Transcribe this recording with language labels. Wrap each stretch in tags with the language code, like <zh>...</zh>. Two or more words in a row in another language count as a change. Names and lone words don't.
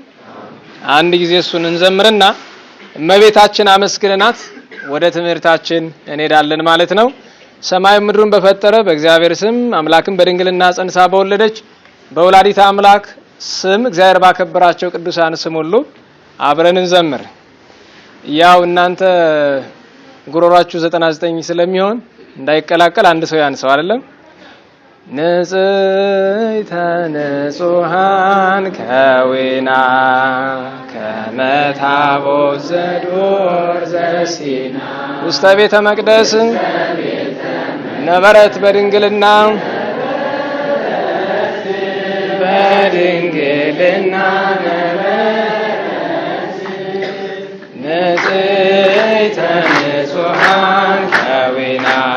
<am>አንድ ጊዜ እሱን እንዘምርና እመቤታችን አመስግነናት ወደ ትምህርታችን እንሄዳለን ማለት ነው። ሰማይ ምድሩን በፈጠረ በእግዚአብሔር ስም አምላክን በድንግልና ጸንሳ በወለደች በወላዲተ አምላክ ስም እግዚአብሔር ባከበራቸው ቅዱሳን ስም ሁሉ አብረን እንዘምር። ያው እናንተ ጉሮሯችሁ 99 ስለሚሆን እንዳይቀላቀል አንድ ሰው ያንሰው አይደለም።</am> <gez>ንጽሕተ ንጹሃን ከዊና ከመታቦት ዘዶር ዘሲና ውስተ ቤተ መቅደስ ነበረት በድንግልና በድንግልና ነበረት ንጽሕተ ንጹሃን ከዊና</gez>